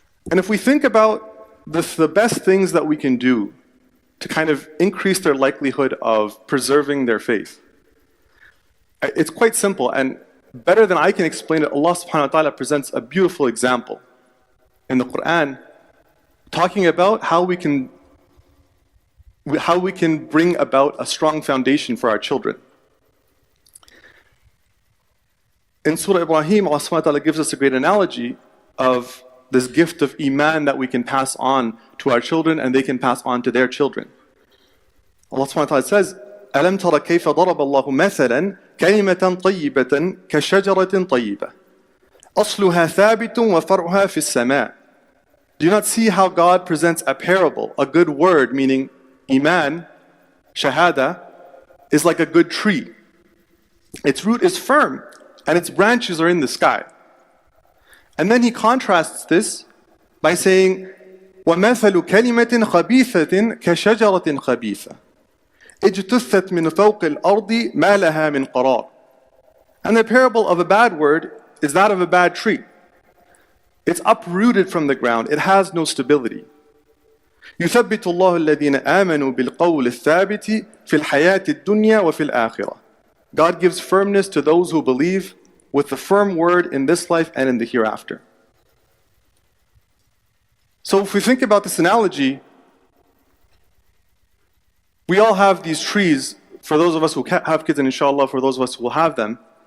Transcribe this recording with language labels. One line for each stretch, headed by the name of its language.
English: And if we think about the best things that we can do to kind of increase their likelihood of preserving their faith, it's quite simple, and better than I can explain it, Allah subhanahu wa ta'ala presents a beautiful example in the Quran, talking about how we can bring about a strong foundation for our children. In Surah Ibrahim, Allah subhanahu wa ta'ala gives us a great analogy of this gift of Iman that we can pass on to our children, and they can pass on to their children. Allah subhanahu wa ta'ala says,
Arabic: أَلَمْ تَرَ كَيْفَ ضَرَبَ اللَّهُ مَثَلًا كَلِمَةً طَيِّبَةً كَشَجَرَةٍ طَيِّبَةٍ أَصْلُهَا ثَابِتٌ وَفَرْعُهَا فِي السَّمَاءِ.
English: Do you not see how God presents a parable, a good word, meaning Iman, Shahada, is like a good tree. Its root is firm, and its branches are in the sky. And then he contrasts this by saying,
Arabic: وَمَثَلُ كَلِمَةٍ خَبِيثَةٍ كَشَجَرَةٍ خَبِيثَةٍ اجْتُثَّتْ مِنْ فَوْقِ الْأَرْضِ مَا لَهَا مِنْ قَرَارٍ.
English: And the parable of a bad word is that of a bad tree. It's uprooted from the ground. It has no stability.
Arabic: يثبت الله الذين آمنوا بالقول الثابت في الحياة الدنيا وفي الآخرة.
English: God gives firmness to those who believe with the firm word in this life and in the hereafter. So if we think about this analogy, we all have these trees, for those of us who have kids, and inshallah for those of us who will have them.